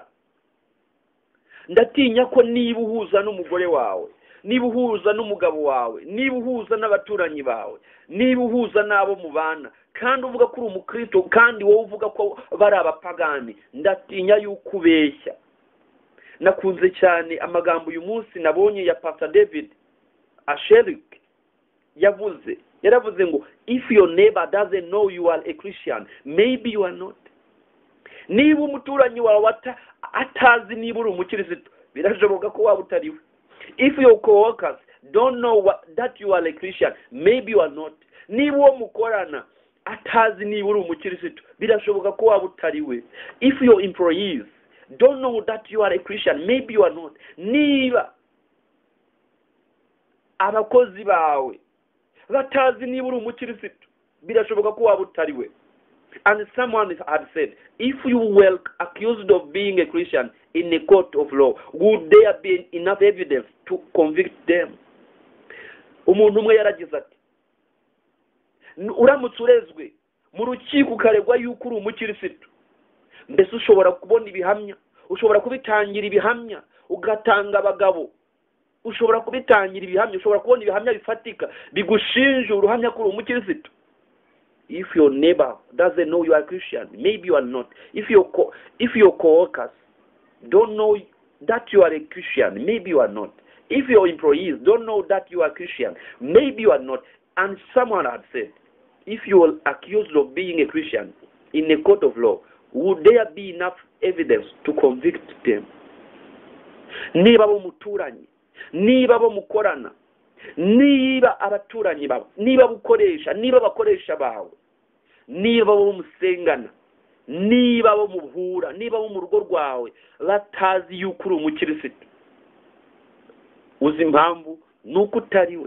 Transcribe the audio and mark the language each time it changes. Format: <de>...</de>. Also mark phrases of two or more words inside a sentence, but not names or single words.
<rw>Ndatinya ko niba uhuza n'umugore wawe, niba uhuza n'umugabo wawe, niba uhuza n'abaturanyi bawe, niba uhuza n'abo mubana, kandi uvuga ko uri umukristo kandi wowe uvuga ko bari abapagani, ndatinya yuko ubeshya. Nakunze cyane amagambo uyu munsi nabonye ya Pastor David Asherik yaravuze ngo</rw> <en>if your neighbor doesn't know you are a Christian, maybe you are not.</en> <rw>Niba umuturanyi wawe atazi niba uri umukristo, birashoboka ko waba utariwe.</rw> <en>If your co-workers don't know that you are a Christian, maybe you are not.</en> <rw>Niba uwo mukorana atazi niba uri umukirisitu, birashoboka ko waba utari we.</rw> <en>If your employees don't know that you are a Christian, maybe you are not.</en> <rw>Niba abakozi bawe batazi niba uri umukirisitu, birashoboka ko waba utari we.</rw> <en>And someone had said, if you were accused of being a Christian in a court of law, would there be enough evidence to convict them?</en> <rw>Umuntu umwe yaragize ati, uramutse urezwe mu rukiko ukaregwa yuko uri umukirisitu, mbese ushobora kubona ibihamya, ushobora kubitangira ibihamya, ugatanga abagabo, ushobora kubitangira ibihamya, ushobora kubona ibihamya bifatika bigushinja uruhamya ko uri umukirisitu.</rw> <en>If your neighbor doesn't know you are Christian, maybe you are not. If your co-workers don't know that you are a Christian, maybe you are not. If your employees don't know that you are Christian, maybe you are not. And someone had said, if you are accused of being a Christian in a court of law, would there be enough evidence to convict them?</en> <rw>Niba bo muturanye, niba bo mukorana, niba abaturanyi bawe, niba bukoresha, niba bakoresha bawe, niba bo musengana, niba bo muhura, niba bo mu rugo rwawe batazi yuko uri umukirisitu, uzi impamvu nuko utari we.</rw>